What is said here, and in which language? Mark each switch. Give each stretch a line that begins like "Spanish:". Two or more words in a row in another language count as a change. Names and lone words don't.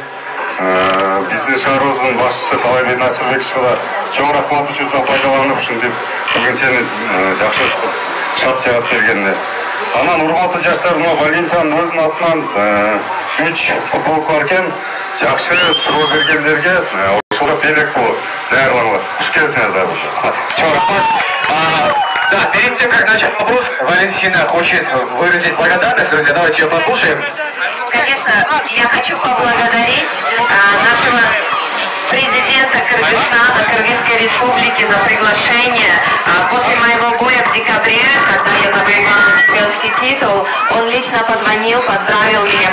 Kyrgyz: Биздин шаарыбыздын башчысы Талайбек Насырбековичке да чоң рахмат учурунан пайдаланып, ушинтип бүгүн сени жакшы шарт жагат бергенине. Анан урматтуу жаштар, мына Валентинанын өзүнүн атынан 3 футболка бар экен. Жакшы суроо бергендерге ошого белек болуп даярданат. Куш келсиңер да. Чоң рахмат.
Russian: Да, перед тем, как начать вопрос, Валентина хочет выразить благодарность, друзья, давайте ее послушаем. Конечно, я хочу поблагодарить нашего президента Кыргызстана, Кыргызской республики за приглашение. После моего боя в декабре, когда я завоевала чемпионский титул, он лично позвонил, поздравил меня.